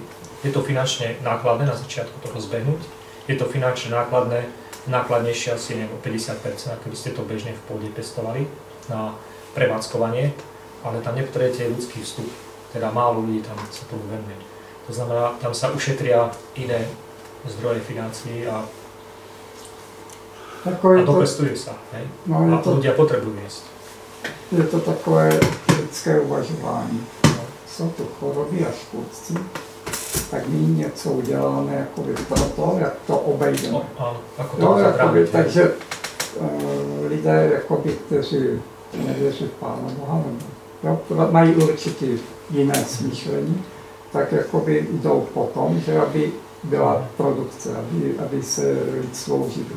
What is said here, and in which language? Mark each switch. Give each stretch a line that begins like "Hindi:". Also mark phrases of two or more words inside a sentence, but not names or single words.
Slovak: Je to finančne nákladné na začiatku toho zbehnúť, je to finančne nákladnejšie asi 50%, ako by ste to bežne v pôde pestovali na prevádzkovanie, ale tam nepotrebujete ľudský vstup, teda málo ľudí tam sa tomu venuje. To znamená, tam sa ušetria iné zdroje financií a dopestuje sa, hej? No, a ľudia potrebujú jesť.
Czech: Je to takové lidské uvažování. Jsou to choroby a škůdci, tak my něco uděláme jakoby proto, jak to obejdeme. Takže lidé, jakoby, kteří nevěří v Pána Boha, mají určitě jiné smýšlení, tak jakoby jdou potom, že aby byla produkce, aby se lidstvo živilo.